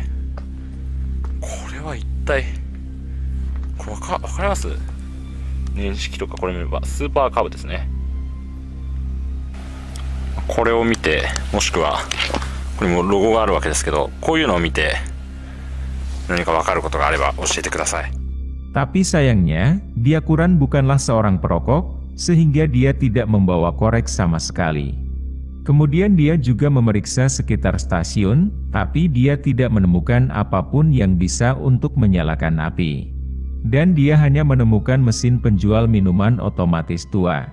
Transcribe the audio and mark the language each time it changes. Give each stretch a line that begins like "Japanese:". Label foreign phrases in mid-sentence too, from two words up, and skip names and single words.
Japanese: これは一体これわかります？年式とかこれ見ればスーパーカブですね。これを見て、もしくはこれもロゴがあるわけですけど、こういうのを見て何かわかることがあれば教えてください。
Indonesian: Tapi sayangnya, Byakuran bukanlah seorang perokok, sehingga dia tidak membawa korek sama sekali. Kemudian dia juga memeriksa sekitar stasiun, tapi dia tidak menemukan apapun yang bisa untuk menyalakan api. Dan dia hanya menemukan mesin penjual minuman otomatis tua.